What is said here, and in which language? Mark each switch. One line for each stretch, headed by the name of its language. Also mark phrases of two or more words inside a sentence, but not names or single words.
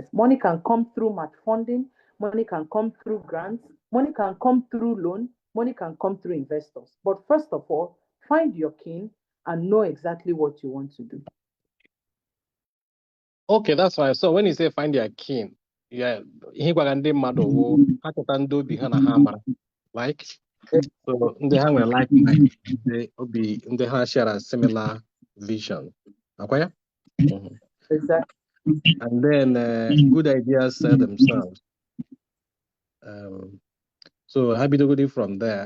English: Money can come through match funding. Money can come through grants, money can come through loan, money can come through investors. But first of all, find your kin and know exactly what you want to do. Okay, that's fine. So when you say find your kin, yeah, he gwagande mado hakotando bihana hamara. Like, so they have a like mind. They have share a similar vision. Okay? Exactly. And then good ideas sell themselves. So happy to go from there.